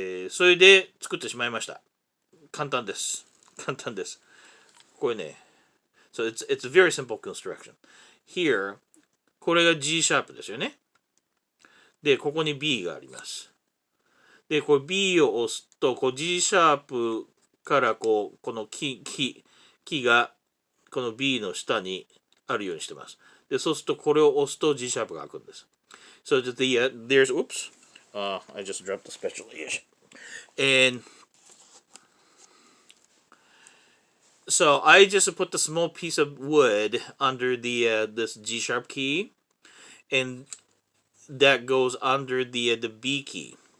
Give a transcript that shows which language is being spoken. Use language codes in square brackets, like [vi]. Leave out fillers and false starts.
[ja] それで作ってしまいました。簡単です。簡単です。これね、 [en] so it's a very simple construction. [ja] Here, これが G シャープですよね。で、ここに B があります。で、これ B を押すと、G シャープからこのキがこの B の下にあるようにしてます。で、そうするとこれを押すと G シャープが開くんです。 [en] So there's, oops, I just dropped the spatula. And so I just put the small piece of wood under this G sharp key, and that goes under the B key.